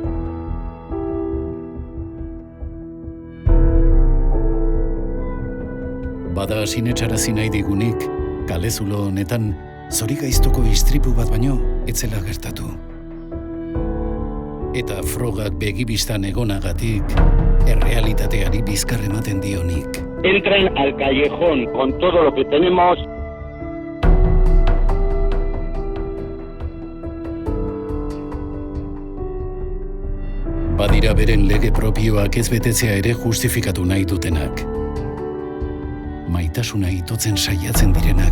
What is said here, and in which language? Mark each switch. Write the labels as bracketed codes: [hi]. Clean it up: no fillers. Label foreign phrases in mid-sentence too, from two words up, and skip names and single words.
[eu] Bada sinetsarazi nahi digunik, kalezulo honetan, zorigaiztoko istripu bat baino etzela gertatu. Eta frogak begibistan egonagatik, errealitateari bizkar ematen dionik. [es] Entren al callejón con todo lo que tenemos. [eu] Badira beren lege propioak ez betetzea ere justifikatu nahi dutenak. Maitasuna itotzen saiatzen direnak.